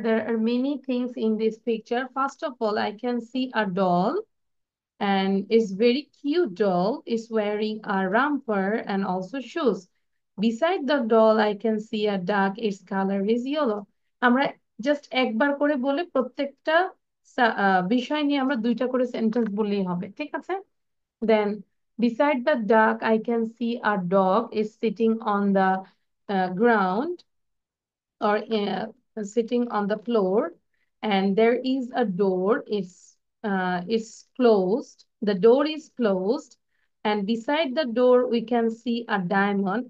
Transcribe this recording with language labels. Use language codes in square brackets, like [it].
[en] There are many things in this picture. First of all, I can see a doll, and it's very cute doll. Is wearing a romper and also shoes. Beside the doll, I can see a duck. Its color is yellow. [bn] আমরা just একবার করে বলে প্রত্যেকটা বিষয় নিয়ে আমরা দুইটা করে সেন্টেন্স বললেই হবে, ঠিক আছে? [en] Then beside the duck, I can see a dog is sitting on the ground or sitting on the floor, and there is a door. It's closed. The door is closed, and beside the door we can see a diamond.